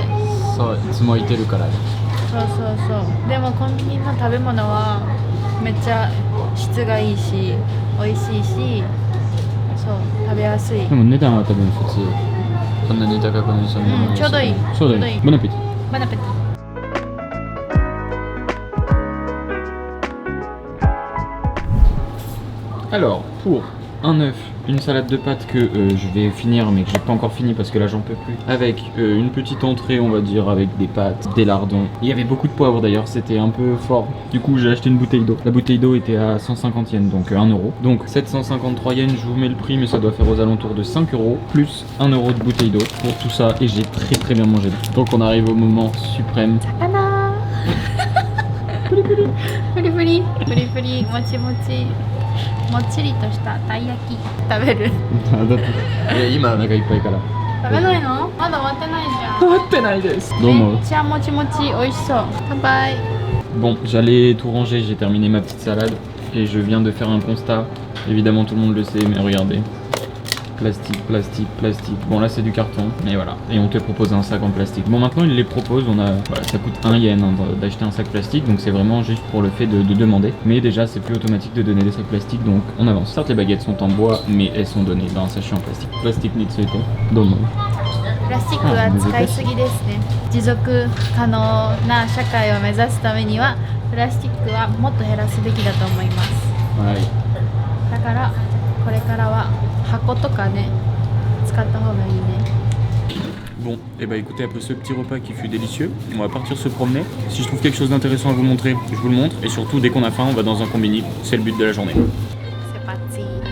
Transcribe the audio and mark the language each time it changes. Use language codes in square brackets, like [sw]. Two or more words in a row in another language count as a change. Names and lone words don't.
[ja] そう、いつもいてるから。そうそうそう。でもコンビニの食べ物はめっちゃ質がいいし美味しいし、そう食べやすい。でも値段は多分普通。そんなに高くないし、そんなにちょうどいい。ちょうどいい。 [fr] Bon appétit. Bon appétit. Alors, pour un œuf, une salade de pâtes que je vais finir mais que j'ai pas encore fini parce que là j'en peux plus, avec une petite entrée on va dire avec des pâtes, des lardons. Il y avait beaucoup de poivre d'ailleurs, c'était un peu fort. Du coup j'ai acheté une bouteille d'eau. La bouteille d'eau était à 150 yens, donc 1 euro. Donc 753 yens, je vous mets le prix mais ça doit faire aux alentours de 5 euros plus 1 euro de bouteille d'eau pour tout ça et j'ai très bien mangé. Donc on arrive au moment suprême. [ja] 魚フリフリフリフリフリフリもちもちもっちりとしたたい焼き食べる。だって今お腹いっぱいから食べないの？まだ終わってないじゃん。終わってないです。どうも。めっちゃもちもち美味しそう。乾杯。 [fr] Bon, j'allais tout ranger, j'ai terminé ma petite salade et je viens de faire un constat. Évidemment, tout le monde le sait, mais regardez. Plastique, plastique, plastique. Bon, là, c'est du carton, mais voilà. Et on te propose un sac en plastique. Bon, maintenant, ils les proposent. Voilà, ça coûte 1 yen hein, d'acheter un sac plastique, donc c'est vraiment juste pour le fait de demander. Mais déjà, c'est plus automatique de donner des sacs plastiques, donc on avance. Certes, les baguettes sont en bois, mais elles sont données dans un sachet en plastique. [ja] Plastique について。どうも. プラスチックは使いすぎですね。持続可能な社会を目指すためにはプラスチックはもっと減らすべきだと思います。 [fr] Ouais. [ja] だからこれからは箱とかね使った方がいいね。 [fr] Bon, et bah écoutez, après ce petit repas qui fut délicieux, on va partir se promener. Si je trouve quelque chose d'intéressant à vous montrer, je vous le montre. Et surtout, dès qu'on a faim, on va dans un combini. C'est le but de la journée. C'est parti.